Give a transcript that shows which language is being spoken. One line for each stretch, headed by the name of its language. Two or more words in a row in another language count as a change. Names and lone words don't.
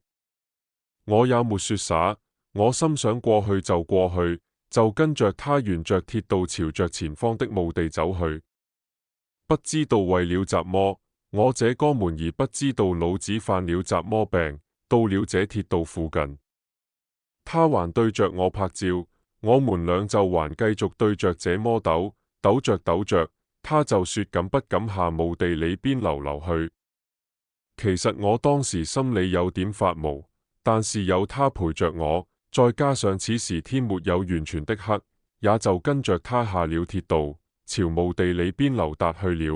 Chinese: 我也沒說啥，我心想過去就過去，就跟着他沿着鐵道朝着前方的墓地走去。不知道為了什麼，我這哥們兒不知道腦子犯了什麼病，到了這鐵道附近，他還對着我拍照，我們倆就還繼續對着這麼抖着，他就說敢不敢下墓地裏邊溜去。其實我當時心裏有點發毛，但是有他陪着我，再加上此時天沒有完全的黑，也就跟着他下了鐵道，朝墓地裏邊溜達去了。